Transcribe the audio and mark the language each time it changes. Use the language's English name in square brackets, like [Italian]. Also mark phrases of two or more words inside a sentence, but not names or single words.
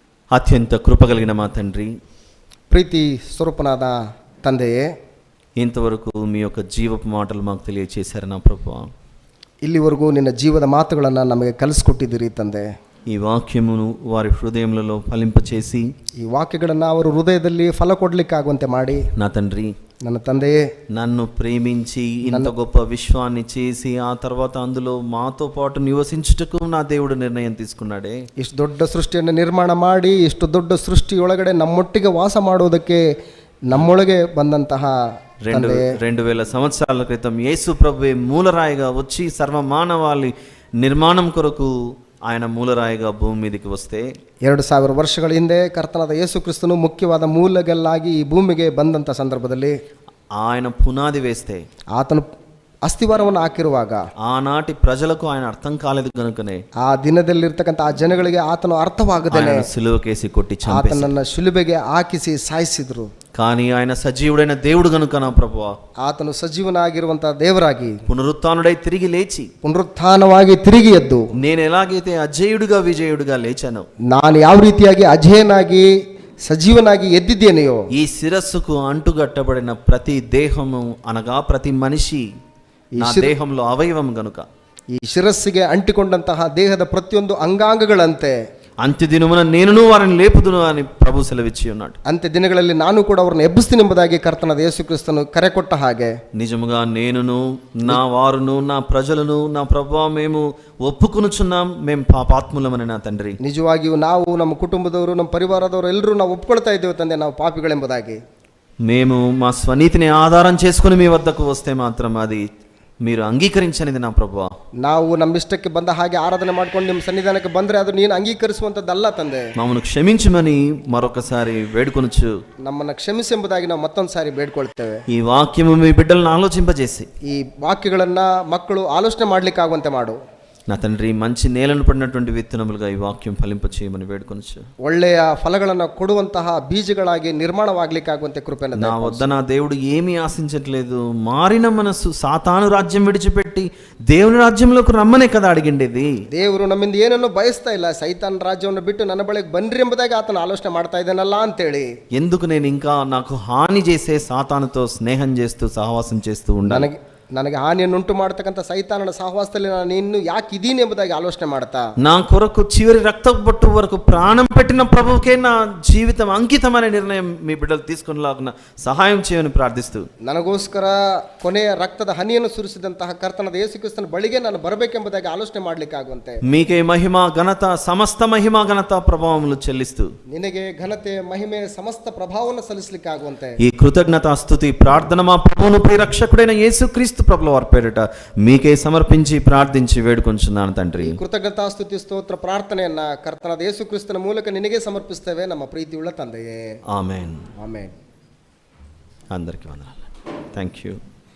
[Telugu] అత్యంత కృపగలిగిన మా తండ్రి, [Kannada] ಪ್ರೀತಿ ಸ್ವರೂಪನಾದ ತಂದೆಯೇ, [Telugu] ఇంతవరకు మీ యొక్క జీవపు మాటలు మాకు తెలియచేశారు నా ప్రభువా. [Kannada] ಇಲ್ಲಿವರೆಗೂ ನಿನ್ನ ಜೀವದ ಮಾತುಗಳನ್ನು ನಮಗೆ ಕಲಿಸ್ಕೊಟ್ಟಿದ್ದೀರಿ ತಂದೆ. [Telugu] ఈ వాక్యమును వారి హృదయములలో ఫలింపచేసి [Kannada] ಈ ವಾಕ್ಯಗಳನ್ನು ಅವರು ಹೃದಯದಲ್ಲಿ ಫಲ ಕೊಡಲಿಕ್ಕಾಗುವಂತೆ ಮಾಡಿ [Telugu] నా తండ్రి, [Kannada] ನನ್ನ ತಂದೆಯೇ, [Telugu] నన్ను ప్రేమించి ఇంత గొప్ప విశ్వాన్ని చేసి ఆ తర్వాత అందులో మాతో పాటు నివసించుటకు నా దేవుడు నిర్ణయం తీసుకున్నాడే. [Kannada] ಇಷ್ಟು ದೊಡ್ಡ ಸೃಷ್ಟಿಯನ್ನು ನಿರ್ಮಾಣ ಮಾಡಿ ಇಷ್ಟು ದೊಡ್ಡ ಸೃಷ್ಟಿಯೊಳಗಡೆ ನಮ್ಮೊಟ್ಟಿಗೆ ವಾಸ ಮಾಡುವುದಕ್ಕೆ ನಮ್ಮೊಳಗೆ ಬಂದಂತಹ [Telugu] 2000 సంవత్సరాల క్రితం యేసు ప్రభువే మూలరాయిగా వచ్చి సర్వమానవాళి నిర్మాణం కొరకు ఆయన మూలరాయిగా భూమి మీదకి వస్తే [Kannada] 2000 ವರ್ಷಗಳ ಹಿಂದೆ ಕರ್ತನಾದ ಯೇಸು ಕ್ರಿಸ್ತನು ಮುಖ್ಯವಾದ ಮೂಲಗಲ್ಲಾಗಿ ಈ ಭೂಮಿಗೆ ಬಂದಂಥ ಸಂದರ್ಭದಲ್ಲಿ [Telugu] ఆయన పునాది వేస్తే, [Kannada] ಆತನು ಅಸ್ಥಿವಾರವನ್ನು ಹಾಕಿರುವಾಗ [Telugu] ఆనాటి ప్రజలకు ఆయన అర్థం కాలేదు కనుకనే [Kannada] ಆ ದಿನದಲ್ಲಿರ್ತಕ್ಕಂಥ ಆ ಜನಗಳಿಗೆ ಆತನು ಅರ್ಥವಾಗದೇನೆ [Telugu] సిలువకేసి కొట్టి చంపేశారు. [Kannada] ಆತನನ್ನ ಶಿಲುಬೆಗೆ ಹಾಕಿಸಿ ಸಾಯಿಸಿದ್ರು. [Telugu] కానీ ఆయన సజీవుడైన దేవుడు గనుక నా ప్రభువా, [Kannada] ಆತನು ಸಜೀವನಾಗಿರುವಂತಹ ದೇವರಾಗಿ [Telugu] పునరుత్థానుడై తిరిగి లేచి [Kannada] ಪುನರುತ್ಥಾನವಾಗಿ ತಿರುಗಿ ಎದ್ದು [Telugu] నేను ఎలాగైతే అజేయుడిగా విజయుడిగా లేచానో, [Kannada] ನಾನು ಯಾವ ರೀತಿಯಾಗಿ ಅಜೇಯನಾಗಿ ಸಜೀವನಾಗಿ ಎದ್ದಿದ್ದೇನೆಯೋ, [Telugu] ఈ శిరస్సుకు అంటుగట్టబడిన ప్రతి దేహము అనగా ప్రతి మనిషి నా దేహంలో అవయవం గనుక [Kannada] ಈ ಶಿರಸ್ಸಿಗೆ ಅಂಟಿಕೊಂಡಂತಹ ದೇಹದ ಪ್ರತಿಯೊಂದು ಅಂಗಾಂಗಗಳಂತೆ [Telugu] అంత్యదినమున నేనును వారిని లేపుదును అని ప్రభు సెలవిచ్చి ఉన్నాడు. [Kannada] ಅಂತ್ಯ ದಿನಗಳಲ್ಲಿ ನಾನು ಕೂಡ ಅವರನ್ನು ಎಬ್ಬಿಸ್ತೀನಿ ಎಂಬುದಾಗಿ ಕರ್ತನಾದ ಯೇಸು ಕ್ರಿಸ್ತನು ಕರೆ ಕೊಟ್ಟ ಹಾಗೆ [Telugu] నిజముగా నేనును నా వారును నా ప్రజలను నా ప్రభువా మేము ఒప్పుకొనుచున్నాం, మేము పాపాత్ములమని నా తండ్రి. [Kannada] ನಿಜವಾಗಿಯೂ ನಾವು, ನಮ್ಮ ಕುಟುಂಬದವರು, ನಮ್ಮ ಪರಿವಾರದವರು ಎಲ್ಲರೂ ನಾವು ಒಪ್ಕೊಳ್ತಾ ಇದ್ದೇವೆ ತಂದೆ, ನಾವು ಪಾಪಿಗಳೆಂಬುದಾಗಿ. [Telugu] మేము మా స్వనీతిని ఆధారం చేసుకుని మీ వద్దకు వస్తే మాత్రం అది మీరు అంగీకరించనిది నా ప్రభువా. [Kannada] ನಾವು ನಮ್ಮಿಷ್ಟಕ್ಕೆ ಬಂದ ಹಾಗೆ ಆರಾಧನೆ ಮಾಡ್ಕೊಂಡು ನಿಮ್ಮ ಸನ್ನಿಧಾನಕ್ಕೆ ಬಂದರೆ ಅದು ನೀನು ಅಂಗೀಕರಿಸುವಂಥದ್ದಲ್ಲ ತಂದೆ. [Telugu] మమ్మల్ని క్షమించమని మరొకసారి వేడుకొనొచ్చు. [Kannada] ನಮ್ಮನ್ನು ಕ್ಷಮಿಸಿ ಎಂಬುದಾಗಿ ನಾವು ಮತ್ತೊಂದು ಸಾರಿ ಬೇಡ್ಕೊಳ್ತೇವೆ. [Telugu] ఈ వాక్యము మీ బిడ్డలను ఆలోచింపజేసి [Kannada] ಈ ವಾಕ್ಯಗಳನ್ನು ಮಕ್ಕಳು ಆಲೋಚನೆ ಮಾಡ್ಲಿಕ್ಕಾಗುವಂತೆ ಮಾಡು [Telugu] నా తండ్రి. మంచి నేలను పడినటువంటి విత్తనములుగా ఈ వాక్యం ఫలింప చేయమని వేడుకొనొచ్చు. [Kannada] ಒಳ್ಳೆಯ ಫಲಗಳನ್ನು ಕೊಡುವಂತಹ ಬೀಜಗಳಾಗಿ ನಿರ್ಮಾಣವಾಗ್ಲಿಕ್ಕಾಗುವಂತೆ ಕೃಪೆಯನ್ನು [Telugu] నా వద్ద నా దేవుడు ఏమీ ఆశించట్లేదు, మారిన మనస్సు, సాతాను రాజ్యం విడిచిపెట్టి దేవుని రాజ్యంలోకి రమ్మనే కదా అడిగిండేది. [Kannada] ದೇವರು ನಮ್ಮಿಂದ ಏನನ್ನು ಬಯಸ್ತಾ ಇಲ್ಲ, ಸೈತಾನ್ ರಾಜ್ಯವನ್ನು ಬಿಟ್ಟು ನನ್ನ ಬಳಿಗೆ ಬನ್ರಿ ಎಂಬುದಾಗಿ ಆತನ ಆಲೋಚನೆ ಮಾಡ್ತಾ ಇದ್ದಾನಲ್ಲ ಅಂತೇಳಿ. [Telugu] ఎందుకు నేను ఇంకా నాకు హాని చేసే సాతానుతో స్నేహం చేస్తూ సహవాసం చేస్తూ ఉండాలి? [Kannada] ನನಗೆ ಹಾನಿಯನ್ನುಂಟು ಮಾಡತಕ್ಕಂಥ ಸೈತಾನನ ಸಹವಾಸದಲ್ಲಿ ನಾನು ಇನ್ನು ಯಾಕೆ ಇದೀನಿ ಎಂಬುದಾಗಿ ಆಲೋಚನೆ ಮಾಡ್ತಾ, [Telugu] నా కొరకు చివరి రక్త బొట్టు వరకు ప్రాణం పెట్టిన ప్రభువుకే నా జీవితం అంకితం అనే నిర్ణయం మీ బిడ్డలు తీసుకునేలాగున సహాయం చేయమని ప్రార్థిస్తూ, [Kannada] ನನಗೋಸ್ಕರ ಕೊನೆಯ ರಕ್ತದ ಹನಿಯನ್ನು ಸುರಿಸಿದಂತಹ ಕರ್ತನಾದ ಯೇಸು ಕ್ರಿಸ್ತನ ಬಳಿಗೆ ನಾನು ಬರಬೇಕೆಂಬುದಾಗಿ ಆಲೋಚನೆ ಮಾಡ್ಲಿಕ್ಕಾಗುವಂತೆ [Telugu] మీకే మహిమ ఘనత సమస్త మహిమ ఘనత ప్రభావములు చెల్లిస్తూ [Kannada] ನಿನಗೆ ಘನತೆ ಮಹಿಮೆ ಸಮಸ್ತ ಪ್ರಭಾವವನ್ನು ಸಲ್ಲಿಸಲಿಕ್ಕಾಗುವಂತೆ [Telugu] ఈ కృతజ్ఞత స్తుతి ప్రార్థన మా ప్రభువును ప్రియరక్షకుడైన యేసుక్రీస్తు ప్రభుల వారి పేరిట మీకే సమర్పించి ప్రార్థించి వేడుకొంచున్నాను తండ్రి. [Kannada] ಕೃತಜ್ಞತಾಸ್ತುತಿ ಸ್ತೋತ್ರ ಪ್ರಾರ್ಥನೆಯನ್ನ ಕರ್ತನಾದ ಯೇಸು ಕ್ರಿಸ್ತನ ಮೂಲಕ ನಿನಗೆ ಸಮರ್ಪಿಸ್ತೇವೆ ನಮ್ಮ ಪ್ರೀತಿಯುಳ್ಳ ತಂದೆಯೇ. [Telugu] ఆమేన్. [Kannada] ಆಮೆನ್. [Telugu] అందరికీ వందనాలు. [English] thank you.